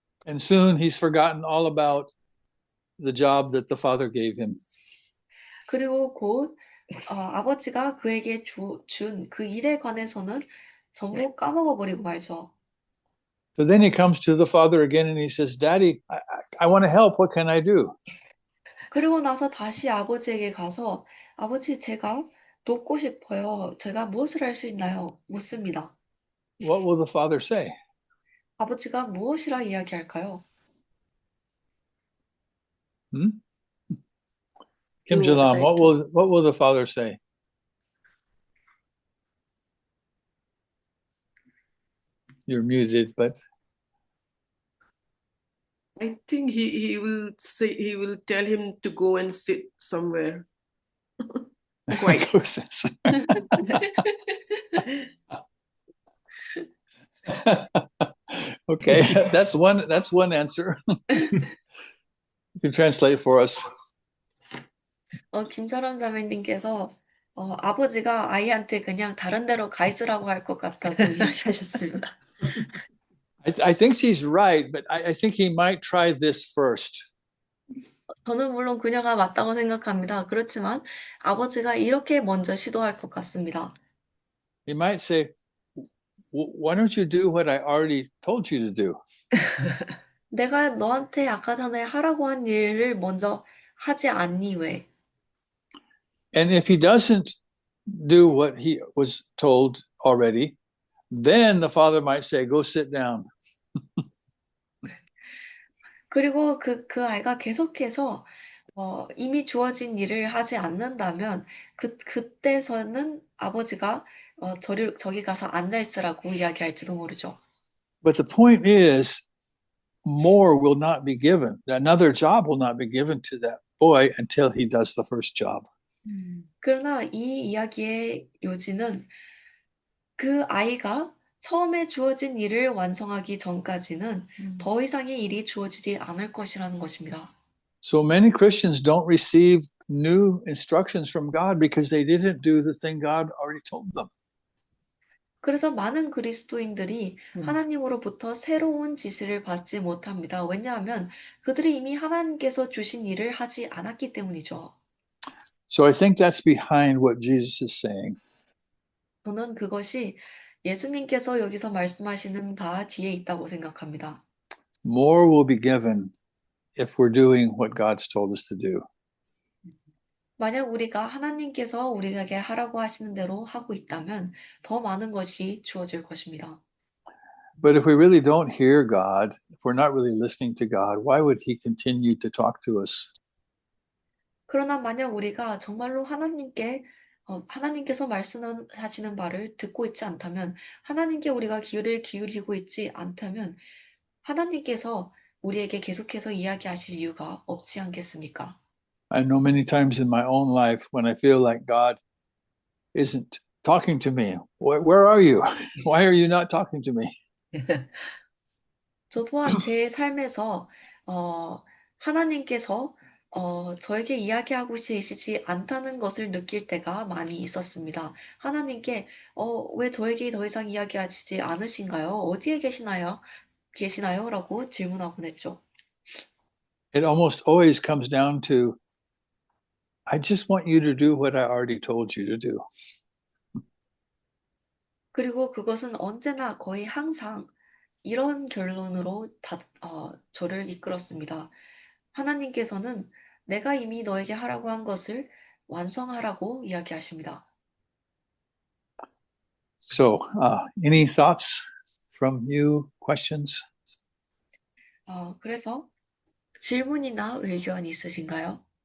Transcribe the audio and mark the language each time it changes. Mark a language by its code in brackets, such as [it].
[en] And soon he's forgotten all about the job that the father gave him. [ko] 그리고 곧 아버지가 그에게 준 그 일에 관해서는 전부 까먹어버리고 말죠. [en] So then he comes to the father again and he says, Daddy, I want to help. What can I do? [ko] 그리고 나서 다시 아버지에게 가서 아버지 제가 돕고 싶어요. 제가 무엇을 할 수 있나요? 묻습니다. [en] What will the father say? [ko] 아버지가 무엇이라 이야기할까요? [en] Kim Jalam, what will the father say? You're muted, but I think he will tell him to go and sit somewhere. Quiet. Okay, that's one answer. You can translate for us. [ko] 김철원 자매님께서 아버지가 아이한테 그냥 다른 데로 가 있으라고 할 것 같다고 이야기하셨습니다. [en] I think she's right, but I think he might try this first. [ko] 저는 물론 그녀가 맞다고 생각합니다. 그렇지만 아버지가 이렇게 먼저 시도할 것 같습니다. [en] He might say, why don't you do what I already told you to do? [ko] 내가 너한테 아까 전에 하라고 한 일을 먼저 하지 않니 왜? [en] And if he doesn't do what he was told already, then the father might say, go sit down. [ko] 그리고 그 아이가 계속해서 이미 주어진 일을 하지 않는다면 그때서는 아버지가 저기 가서 앉아 있으라고 이야기할지도 모르죠. [en] But the point is, more will not be given. Another job will not be given to that boy until he does the first job. [ko] 그러나 이 이야기의 요지는 그 아이가 처음에 주어진 일을 완성하기 전까지는 더 이상의 일이 주어지지 않을 것이라는 것입니다. [en] So many Christians don't receive new instructions from God because they didn't do the thing God already told them. [ko] 그래서 많은 그리스도인들이 하나님으로부터 새로운 지시를 받지 못합니다. 왜냐하면 그들이 이미 하나님께서 주신 일을 하지 않았기 때문이죠. [en] So I think that's behind what Jesus is saying. [ko] 저는 그것이 예수님께서 여기서 말씀하시는 바 뒤에 있다고 생각합니다. [en] More will be given if we're doing what God's told us to do. [ko] 만약 우리가 하나님께서 우리에게 하라고 하시는 대로 하고 있다면 더 많은 것이 주어질 것입니다. [en] But if we really don't hear God, if we're not really listening to God, why would He continue to talk to us? [ko] 그러나 만약 우리가 정말로 하나님께서 말씀하시는 바를 듣고 있지 않다면, 하나님께 우리가 귀를 기울이고 있지 않다면, 하나님께서 우리에게 계속해서 이야기하실 이유가 없지 않겠습니까? [en] I know many times in my own life when I feel like God isn't talking to me. Where are you? Why are you not talking to me? [ko] 저 또한 제 삶에서 하나님께서 저에게 이야기하고 계시지 않다는 것을 느낄 때가 많이 있었습니다. 하나님께 왜 저에게 더 이상 이야기하시지 않으신가요? 어디에 계시나요? 라고 질문하곤 했죠. [en] It almost always comes down to, I just want you to do what I already told you to do. [ko] 그리고 그것은 언제나 거의 항상 이런 결론으로 저를 이끌었습니다. 하나님께서는 내가 이미 너에게 하라고 한 것을 완성하라고 이야기하십니다. [en] So, any thoughts from you, questions? [ko] 그래서 질문이나 의견 있으신가요?